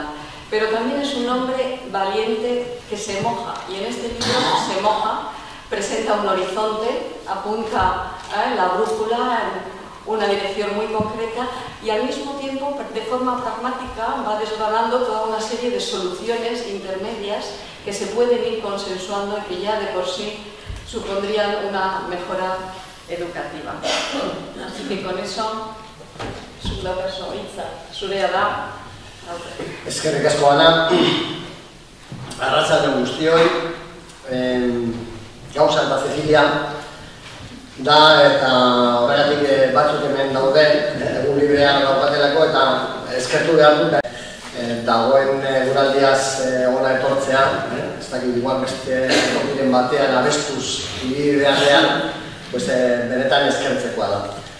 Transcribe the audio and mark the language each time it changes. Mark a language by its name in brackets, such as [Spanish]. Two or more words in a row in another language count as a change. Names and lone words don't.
[Spanish] Pero también es un hombre valiente que se moja, y en este libro se moja, presenta un horizonte, apunta la brújula en una dirección muy concreta y al mismo tiempo, de forma pragmática, va desgranando toda una serie de soluciones intermedias que se pueden ir consensuando y que ya de por sí supondrían una mejora educativa. Así que con eso, [Basque] zurea da. Eskerrik asko, Ana. Arratsalde guztioi. Gauza eta Cecilia da, eta horregatik batzuk hemen daude, egun librean daukatelako, eta eskertu behar dut dagoen eguraldiaz ona etortzea, ez dakit igual beste tokiren batean abestuz ibili beharrean, benetan eskertzekoa da.